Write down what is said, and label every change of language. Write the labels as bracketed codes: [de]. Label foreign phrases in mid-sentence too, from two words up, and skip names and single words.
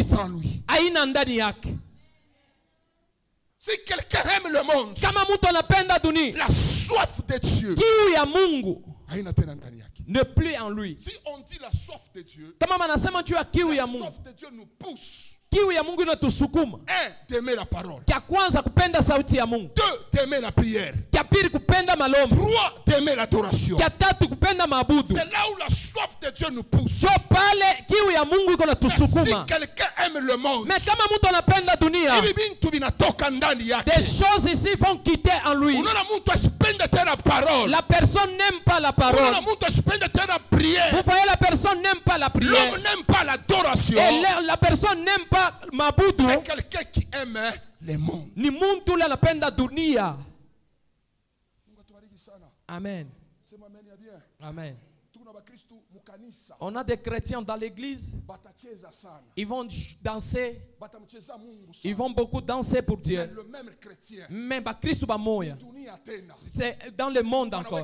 [fr] est en lui. Si quelqu'un aime le monde, la soif de Dieu ne plus en lui. Si on dit la soif de Dieu, la soif de Dieu nous pousse. [sw] Kiu ya Mungu inatusukuma. [fr] D'aimer la parole. [sw] Kia kwanza kupenda sauti ya Mungu. [fr] 2, d'aimer la prière. [sw] Kia pili kupenda malombi. [fr] 3, d'aimer l'adoration. [sw] Kia tatu kupenda maabudu. [fr] C'est là où la soif de Dieu nous pousse. [sw] Jo pale kiu ya Mungu iko natusukuma. [fr] Si quelqu'un aime le monde, [sw] mais kama mtu anapenda dunia, [fr] des choses ici vont quitter en lui. La personne n'aime pas la parole. Vous voyez, la personne n'aime pas la prière. L'homme n'aime pas l'adoration. Et la personne n'aime pas mabudu. C'est quelqu'un qui aime le monde. [sw] Ni muntu ule anapenda dunia. [fr] Amen. Amen. On a des chrétiens dans l'église. Ils vont danser. Ils vont beaucoup danser pour Dieu. Mais Christ c'est dans le monde encore.